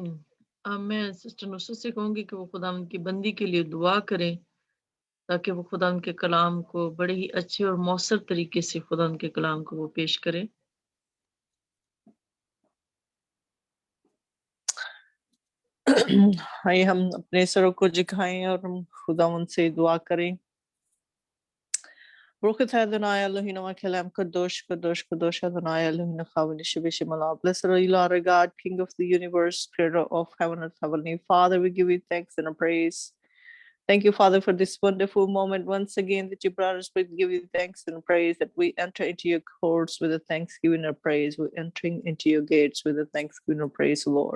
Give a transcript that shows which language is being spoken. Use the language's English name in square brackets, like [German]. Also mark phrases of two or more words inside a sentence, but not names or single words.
[Urdu] اب میں سسٹر نصرت سے کہوں گی کہ وہ خداوند کی بندی کے لیے دعا کریں تاکہ وہ خداوند کے کلام کو بڑے ہی اچھے اور مؤثر طریقے سے خداوند کے کلام کو وہ پیش کرے. آئیے ہم اپنے سروں کو جھکائیں اور ہم خداوند سے دعا کریں. [Hebrew] ברוך אתה אדוני אלוהינו מלך קדוש קדוש קדוש אדוני אלוהינו כבוד ישוע מלאך. [English] Blessed are you, Lord our God, King of the universe, Creator of heaven and heavenly Father. We give you thanks and praise. Thank you, Father, for this wonderful moment once again that you brought us. We give you thanks and praise that we enter into your courts with a thanksgiving and praise. We're entering into your gates with a thanksgiving and praise, Lord.